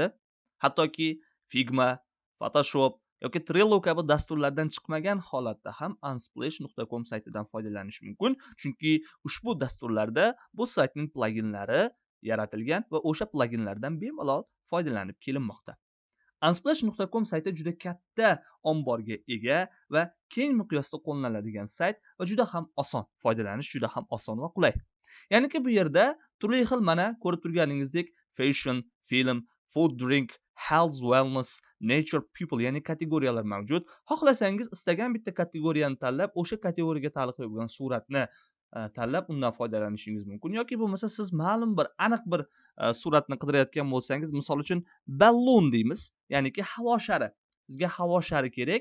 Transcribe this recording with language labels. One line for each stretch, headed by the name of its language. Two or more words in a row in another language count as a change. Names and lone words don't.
Uzbek: Hattoki Figma, Photoshop yoki Trello kabi dasturlardan chiqmagan holatda ham unsplash.com saytidan foydalanish mumkin, chunki ushbu dasturlarda bu saytning plaginlari yaratilgan va o'sha plaginlardan bemalol foydalanib kelinmoqda. Unsplash.com sayti juda katta omborga ega va keng miqyosda qo'llaniladigan sayt va juda ham oson, foydalanish juda ham oson va qulay. Ya'niki bu yerda turli xil mana ko'rib turganingizdek
English: fashion, film, food, drink, health, wellness, nature, people
Uzbek: ya'ni kategoriyalar mavjud. Xohlasangiz istagan bitta kategoriyani tanlab, o'sha kategoriyaga taalluqli bo'lgan suratni tanlab undan foydalanishingiz mumkin yoki bo'lmasa siz ma'lum bir aniq bir suratni qidirayotgan bo'lsangiz, misol uchun balloon deymiz, ya'niki havo shari. Sizga havo shari kerak.